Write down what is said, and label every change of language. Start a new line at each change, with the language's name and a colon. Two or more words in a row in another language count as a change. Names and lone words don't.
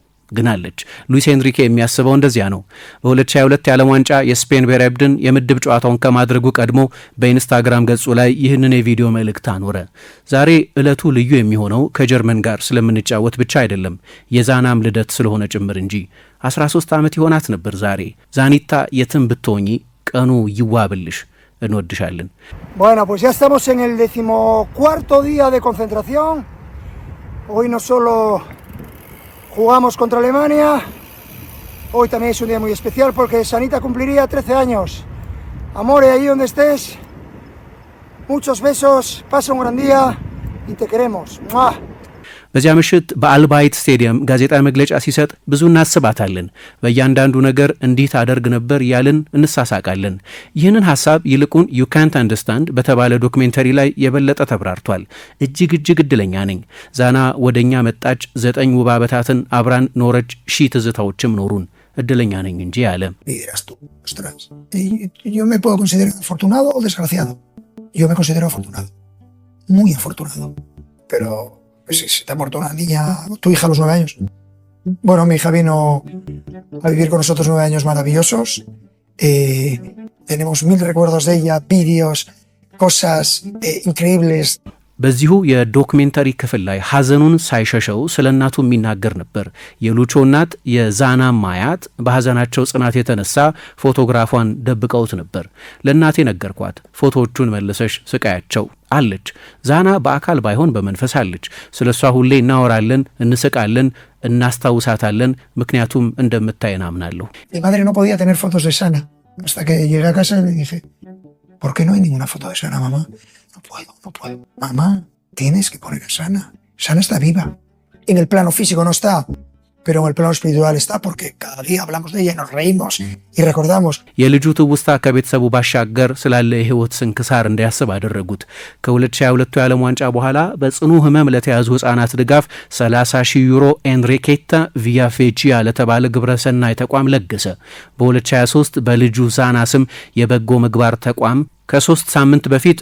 Amharic: ግን አለች። ሉዊስ ኤንሪኬ የሚያስበው እንደዚያ ነው። በ2022 የዓለም ዋንጫ የስፔን ብሔራዊ ቡድን የምድብ ጨዋታውን ከማድረጉ ቀድሞ በኢንስታግራም ገጹ ላይ ይህንን የቪዲዮ መልእክት አኖረ። ዛሬ ዕለቱ ልዩ የሚሆነው ከጀርመን ጋር ስለምንጫወት ብቻ አይደለም፣ የዛናም ልደት ስለሆነ ጭምር እንጂ 13 ዓመት ይሆናት ነበር ዛሬ። ዛኒታ የትም ብትሆኚ ቀኑ ይዋብልሽ፣ እንወድሻለን።
Spanish: Bueno, pues ya estamos en el 14º día de concentración. Hoy no solo jugamos contra Alemania, hoy también es un día muy especial porque Sanita cumpliría 13 años. Amore, ahí donde estés, muchos besos, pasa un gran día y te queremos. ¡Mua!
Amharic: በዚያ ምሽት በአልባይት ስቴዲየም ጋዜጣዊ መግለጫ ሲሰጥ ብዙ እናስባታለን። በእያንዳንዱ ነገር እንዲህ ታደርግ ነበር እያልን እንሳሳቃለን። ይህንን ሀሳብ ይልቁን ዩ ካንት አንደርስታንድ በተባለ ዶክሜንተሪ ላይ የበለጠ ተብራርቷል። እጅግ እድለኛ ነኝ። ዛና ወደኛ መጣች፣ 9 ውብ ዓመታትን አብራን ኖረች፣ ሺህ ትዝታዎችም ኖሩን። እድለኛ ነኝ እንጂ አለ።
Spanish: Yo me puedo considerar afortunado o desgraciado. Yo me considero afortunado, muy afortunado. Pero pues si te ha muerto una niña, tu hija a los 9 años. Bueno, mi hija vino a vivir con nosotros 9 años maravillosos. Tenemos 1000 recuerdos de ella, vídeos, cosas increíbles.
Amharic: በዚሁ የዶክሜንተሪ ክፍል ላይ ሐዘኑን ሳይሸሸው ስለ እናቱ የሚናገር ነበር። የሉቾ እናት የዛና ማያት በሐዘናቸው ጽናት የተነሳ ፎቶግራፏን ደብቀውት ነበር። ለእናቴ ነገርኳት፣ ፎቶዎቹን መልሰሽ ስቃያቸው አለች። ዛና በአካል ባይሆን በመንፈስ አለች። ስለ እሷ ሁሌ እናወራለን፣ እንስቃለን፣ እናስታውሳታለን። ምክንያቱም እንደምታየን አምናለሁ።
Spanish: Mi madre no podía tener fotos de Sana hasta que llegué a casa y le dije, ¿por qué no hay ninguna foto de Sana, mamá? No puedo. Mamá, tienes que poner a Sana. Sana está viva. En el plano físico no está, pero en el plano espiritual está porque cada día hablamos de ella y nos reímos y recordamos.
Amharic: የልጁ ትውስታ ከቤተሰቡ ባሻገር ስላለ የህይወት ስንክሳር እንዲያስብ አደረጉት። ከ2022 የዓለም ዋንጫ በኋላ በጽኑ ህመም ለተያዙ ህጻናት ድጋፍ 30,000 ዩሮ ኤንሪኬታ ቪያ ፌቺያ ለተባለ ግብረሰናይ ተቋም ለገሰ። በ2023 በልጁ ዛና ስም የበጎ ምግባር ተቋም ከ3 ሳምንት በፊት